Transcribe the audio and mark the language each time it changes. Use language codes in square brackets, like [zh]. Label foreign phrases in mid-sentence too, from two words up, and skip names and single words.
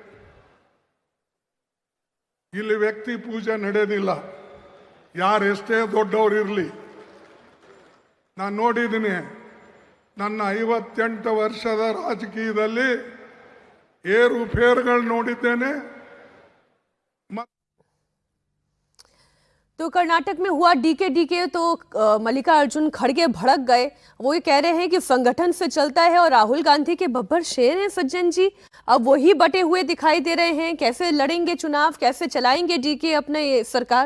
[kn] ಇಲ್ಲಿ ವ್ಯಕ್ತಿ ಪೂಜೆ ನಡೆಯೋದಿಲ್ಲ, ಯಾರೆಷ್ಟೇ ದೊಡ್ಡವರು ಇರಲಿ. ನಾನು ನೋಡಿದ್ದೀನಿ, ನನ್ನ 58 ವರ್ಷದ ರಾಜಕೀಯದಲ್ಲಿ ಏರುಪೇರುಗಳು ನೋಡಿದ್ದೇನೆ. [hi] तो कर्नाटक में हुआ डीके तो मल्लिकार्जुन खड़गे भड़क गए। वो ये कह रहे हैं कि संगठन से चलता है और राहुल गांधी के बब्बर शेर हैं सज्जन जी। अब वही बटे हुए दिखाई दे रहे हैं। कैसे लड़ेंगे चुनाव, कैसे चलाएंगे डीके अपने सरकार?